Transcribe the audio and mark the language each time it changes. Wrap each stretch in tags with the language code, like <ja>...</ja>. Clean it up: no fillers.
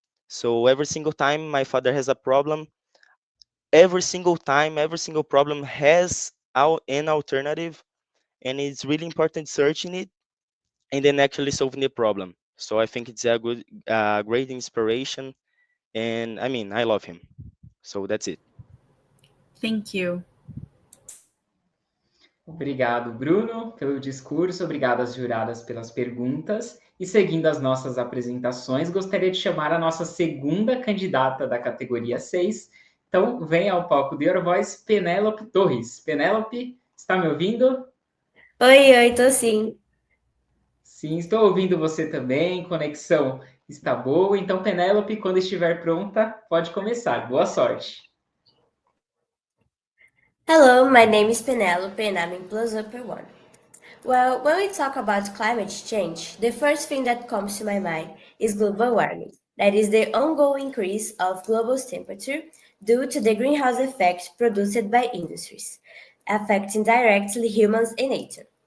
<en>So every single time my father has a problem, every single time, every single problem has an alternative, and it's really important searching it and then actually solving the problem. So I think it's a great inspiration, and I mean, I love him. So that's it. Thank you.</en> <pt>Obrigado, Bruno, pelo discurso, obrigado às juradas pelas perguntas. E seguindo as nossas apresentações, gostaria de chamar a nossa segunda candidata da categoria 6. Então, venha ao palco de Your Voice, Penélope Torres. Penélope, está me ouvindo? Oi, tô sim. Sim, estou ouvindo você também, conexão está boa. Então, Penélope, quando estiver pronta, pode começar. Boa sorte.</pt> <en>Hello, my name is Penelope and I'm in Plus Upper 1. Well, when we talk about climate change, the first thing that comes to my mind is global warming. That is the ongoing increase of global temperature due to the greenhouse effect produced by industries, affecting directly humans and nature.</en>